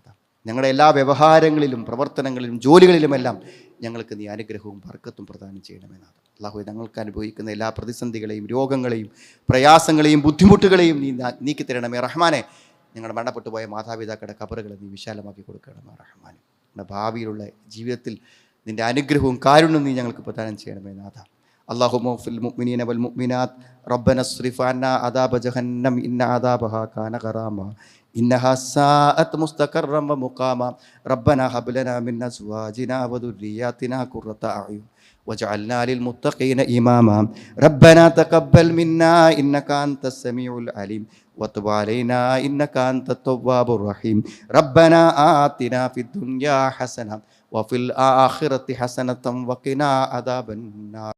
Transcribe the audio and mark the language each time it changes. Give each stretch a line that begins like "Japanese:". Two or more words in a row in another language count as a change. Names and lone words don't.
Malayalam: ഞങ്ങളുടെ എല്ലാ വ്യവഹാരങ്ങളിലും പ്രവർത്തനങ്ങളിലും ജോലികളിലുമെല്ലാം ഞങ്ങൾക്ക് നീ അനുഗ്രഹവും ബർക്കത്തും പ്രദാനം ചെയ്യണമേ നാഥ. അള്ളാഹുവെ, ഞങ്ങൾക്ക് അനുഭവിക്കുന്ന എല്ലാ പ്രതിസന്ധികളെയും രോഗങ്ങളെയും പ്രയാസങ്ങളെയും ബുദ്ധിമുട്ടുകളെയും നീ നീക്കി തരണമേ റഹ്മാനെ. ഞങ്ങളുടെ മരണപ്പെട്ടു പോയ മാതാപിതാക്കളുടെ ഖബറുകളെ നീ വിശാലമാക്കി കൊടുക്കണമേ റഹ്മാനെ. ഞങ്ങളുടെ ഭാവിയിലുള്ള ജീവിതത്തിൽ നിൻ്റെ അനുഗ്രഹവും കാരുണ്യവും നീ ഞങ്ങൾക്ക് പ്രദാനം ചെയ്യണമേ നാഥ.
Arabic: اللهم اغفر للمؤمنين والمؤمنات ربنا اصرف عنا عذاب جهنم إن عذابها كان غراما إنها ساءت مستقرا ومقاما ربنا هب لنا من أزواجنا وذرياتنا قرة أعين واجعلنا للمتقين إماما ربنا تقبل منا إنك أنت السميع العليم وتب علينا إنك أنت التواب الرحيم ربنا آتنا في الدنيا حسنة وفي الآخرة حسنة وقنا عذاب النار.